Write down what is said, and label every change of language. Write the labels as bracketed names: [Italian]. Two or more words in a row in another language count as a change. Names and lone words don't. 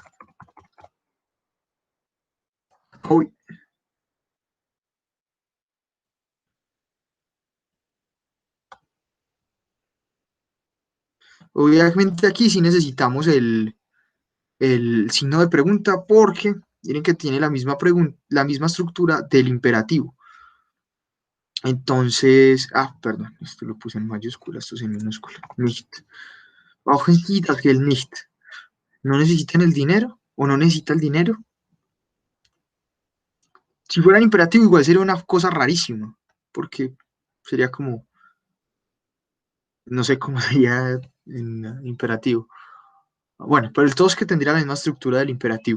[Spanish] Uy, obviamente aquí sí necesitamos el signo de pregunta porque miren que tiene la misma estructura del imperativo. Entonces, perdón, esto lo puse en mayúscula, esto es en minúscula. [German] Nicht. Brauchen Sie das Geld nicht? [Spanish] ¿No necesitan el dinero o no necesita el dinero? Si fuera imperativo, igual sería una cosa rarísima, porque sería como, no sé cómo sería en imperativo. Bueno, pero el todo es que tendría la misma estructura del imperativo.